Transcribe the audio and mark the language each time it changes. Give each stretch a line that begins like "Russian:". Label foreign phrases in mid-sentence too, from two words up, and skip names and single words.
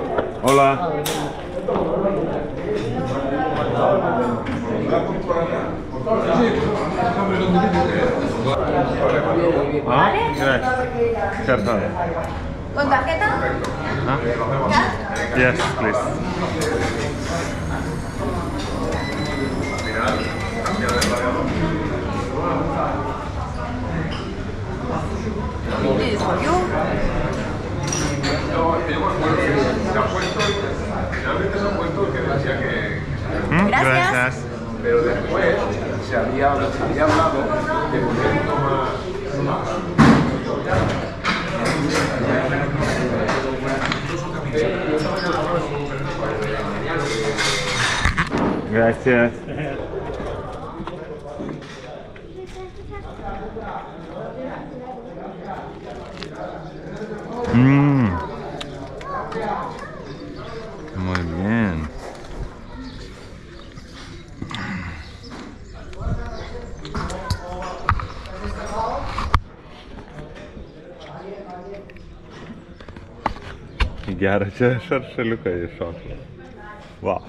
Spanish: Hola. Gracias. Perdón. ¿Con tarjeta?
English: Yes, please. This is for you.
Spanish: Gracias. Pero después se había hablado de poner un poco más. Gracias. Muy bien.
Lithuanian: Gerą čia šaršaliukai iššoko. Wow.